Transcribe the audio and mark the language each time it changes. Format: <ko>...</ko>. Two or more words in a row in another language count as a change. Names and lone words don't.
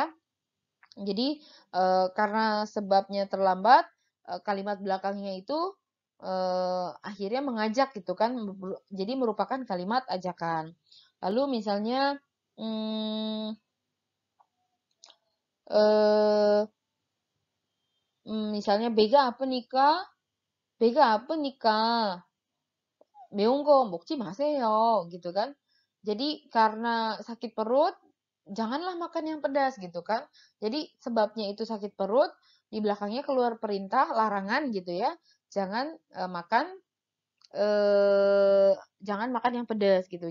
<id>Jadi karena sebabnya terlambat, kalimat belakangnya itu akhirnya mengajak gitu kan. Jadi merupakan kalimat ajakan. Lalu misalnya hmm, eh, misalnya</id> <ko>배가 아프니까? 배가 아프니까? 매운 거 먹지 마세요</ko> <id>gitu kan. Jadi karena sakit perut, janganlah makan yang pedas gitu kan. Jadi sebabnya itu sakit perut, di belakangnya keluar perintah, larangan gitu ya. Jangan makan eh jangan makan yang pedas gitu.</id>